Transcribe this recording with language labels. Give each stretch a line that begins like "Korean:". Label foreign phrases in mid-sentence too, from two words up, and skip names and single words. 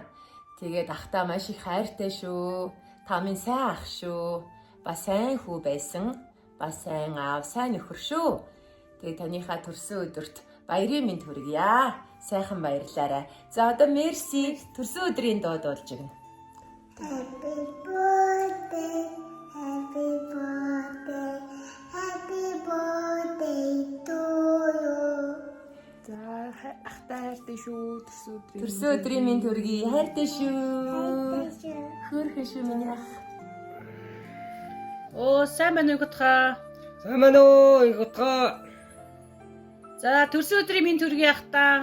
Mongolian: Тэгээд ахтаа маш их хайртай шүү. Та минь сайн ах шүү. Бас сайн хүү байсан. Бас сайн аав, сайн нөхөр шүү. Тэгээ таныхаа төрсөн өдөрт баярын минь хүргье. Сайхан баярлаарай. За одоо мерси төрсөн өдрийн дууд болж байна.
English: Happy birthday, happy birthday, happy birthday to you.
Mongolian: За ахтай хайртай шүү төрсөн өдрийн минь хүргье. Хайртай шүү. Хөөрхөн шүү миний ах. Оо сайн байна уу гутгаа. Сайн байна уу гутгаа. За төрсөн өдрийн минь төргий ахтаа.